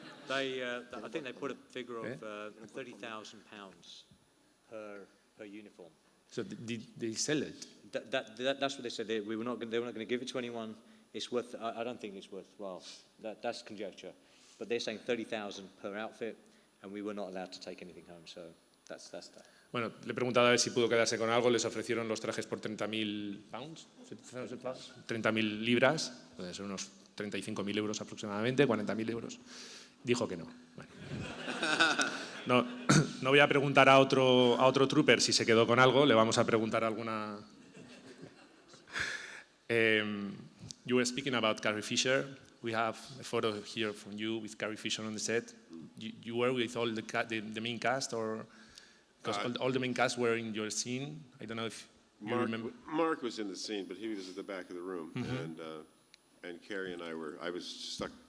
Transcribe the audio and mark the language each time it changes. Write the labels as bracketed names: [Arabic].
[English] I think they put a figure of £30,000 per uniform. So did they sell it? That's what they said. They were not going to give it to anyone. It's worth. I don't think it's worth. Well, that's conjecture. But they're saying 30,000 per outfit, and we were not allowed to take anything home. So that's that. [Spanish] Bueno, le he preguntado a ver si pudo quedarse con algo. Les ofrecieron los trajes por 30.000 pounds, 30.000 libras, puede ser unos 35.000 euros aproximadamente, 40.000 euros. Dijo que no. Bueno. No voy a preguntar a otro trooper si se quedó con algo. Le vamos a preguntar alguna. [English] You were speaking about Carrie Fisher. We have a photo here from you with Carrie Fisher on the set. You were with all the main cast, or because all the main cast were in your scene. I don't know if you remember. Mark was in the scene, but he was at the back of the room, and Carrie and I was stuck